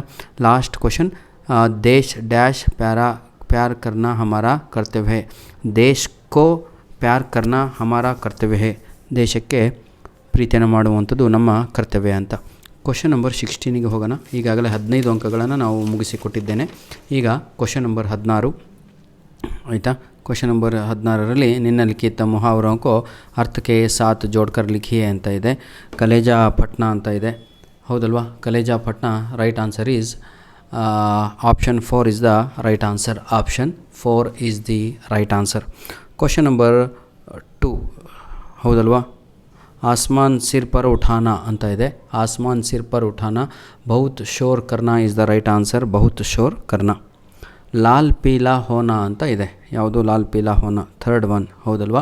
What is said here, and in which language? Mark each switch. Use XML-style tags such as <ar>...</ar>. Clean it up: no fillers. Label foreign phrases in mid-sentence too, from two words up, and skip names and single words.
<en>last question,</en> <hi>देश डैश प्यार करना हमारा कर्तव्य है, देश को प्यार करना हमारा कर्तव्य है,</hi> <kn>ದೇಶಕ್ಕೆ ಪ್ರೀತಿಯನ್ನು ಮಾಡುವಂಥದ್ದು ನಮ್ಮ ಕರ್ತವ್ಯ ಅಂತ.</kn> <en>question number</en> <kn>16ಗೆ ಹೋಗೋಣ. ಈಗಾಗಲೇ 15 ಅಂಕಗಳನ್ನು ನಾವು ಮುಗಿಸಿಕೊಟ್ಟಿದ್ದೇನೆ. ಈಗ</kn> <en>question number</en> <kn>16, ಆಯಿತಾ.</kn> <en>question number</en> <hi>16ರಲ್ಲಿ निन्न लिखित मुहावरों को अर्थ के साथ जोड़कर लिखिए</hi> <kn>ಅಂತ ಇದೆ.</kn> <hi>कलेजा फटना</hi> <kn>ಅಂತ ಇದೆ, ಹೌದಲ್ವಾ.</kn> <hi>कलेजा फटना</hi> <en>right answer is option 4 is the right answer. option 4 is the right answer. question number 2, ಹೌದಲ್ವಾ.</en> <hi>आसमान सिर पर उठाना</hi> <kn>ಅಂತ ಇದೆ,</kn> <hi>आसमान सिर पर उठाना बहुत शोर करना</hi> <en>is the right answer,</en> <hi>बहुत शोर करना. लाल पीला होना</hi> <kn>ಅಂತ ಇದೆ, ಯಾವುದು,</kn> <hi>लाल पीला होना,</hi> <en>third one,</en> <hi>ಹೌದಲ್ವಾ.</hi>